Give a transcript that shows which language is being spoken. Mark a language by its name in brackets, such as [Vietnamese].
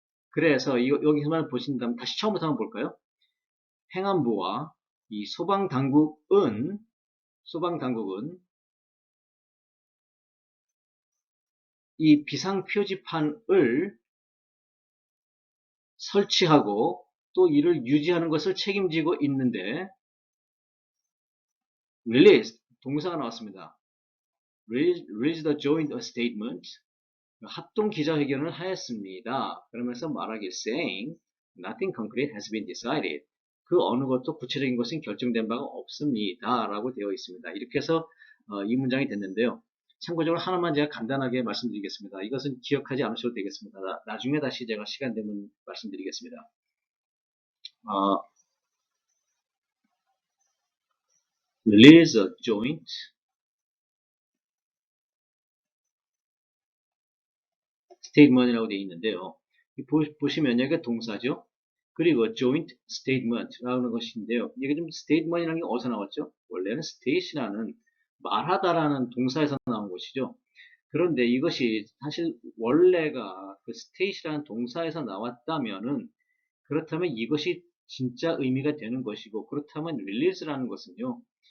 [Korean] 그래서 여기서만 보신다면 다시 처음부터 한번 볼까요? 행안부와 이 소방당국은 이 비상표지판을 설치하고 또 이를 유지하는 것을 책임지고 있는데 [English] release, [Korean] 동사가 나왔습니다. [English] release the joint statement, [Korean] 합동 기자회견을 하였습니다. 그러면서 말하기 [English] saying nothing concrete has been decided. [Korean] 그 어느 것도 구체적인 것은 결정된 바가 없습니다. 라고 되어 있습니다. 이렇게 해서 이 문장이 됐는데요. 참고적으로 하나만 제가 간단하게 말씀드리겠습니다. 이것은 기억하지 않으셔도 되겠습니다. 나중에 다시 제가 시간 되면 말씀드리겠습니다. [English] Release a joint statement이라고 [Korean] 되어 있는데요. 보시면 여기가 동사죠. 그리고 joint statement라는 것인데요. 이게 좀 statement이라는 게 어디서 나왔죠? 원래는 state라는 말하다라는 동사에서 나온 것이죠. 그런데 이것이 사실 원래가 그 state라는 동사에서 나왔다면은 그렇다면 이것이 진짜 의미가 되는 것이고 그렇다면 release라는 것은요.